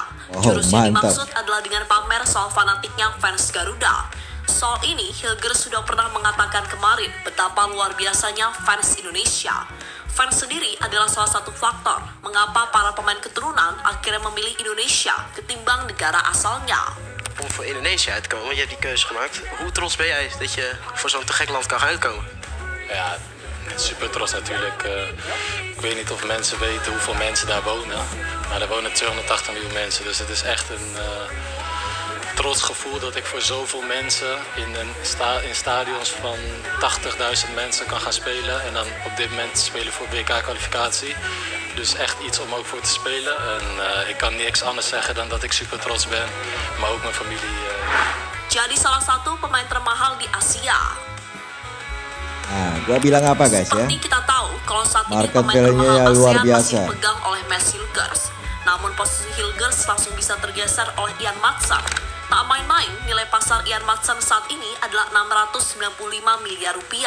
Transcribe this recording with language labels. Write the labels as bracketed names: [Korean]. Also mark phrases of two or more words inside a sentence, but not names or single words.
[Indonesian] Jurus yang dimaksud adalah dengan pamer soal fanatiknya fans Garuda. Soal ini, Hilgers sudah pernah mengatakan kemarin betapa luar biasanya fans Indonesia. Fans sendiri adalah salah satu faktor mengapa para pemain keturunan akhirnya memilih Indonesia ketimbang negara asalnya. [Dutch] Om voor Indonesië uit te komen, want je hebt die keuze gemaakt. Hoe trots ben jij dat je voor zo'n te gek land kan gaan uitkomen? Ja, super trots natuurlijk. Ik weet niet of mensen weten hoeveel mensen daar wonen. Maar daar wonen 280 miljoen mensen, dus het is echt een trots gevoel dat ik voor zoveel mensen in stadions van 80.000 mensen kan gaan spelen. En dan op dit moment spelen voor WK-kwalificatie. Dus echt iets om ook voor te spelen. En ik kan niks anders zeggen dan dat ik super trots ben. Maar ook mijn familie. [Indonesian] Jadi salah satu pemain termahal di Asia. Nah, gua bilang apa guys ya? Seperti kita tahu, kalau saat ini Market pemain value-nya termahal luar ASEAN biasa. masih dipegang oleh Mads Hilgers. Namun posisi Hilgers langsung bisa tergeser oleh Ian Maatsen. Tak main-main, nilai pasar Ian Maatsen saat ini adalah 695 miliar rupiah.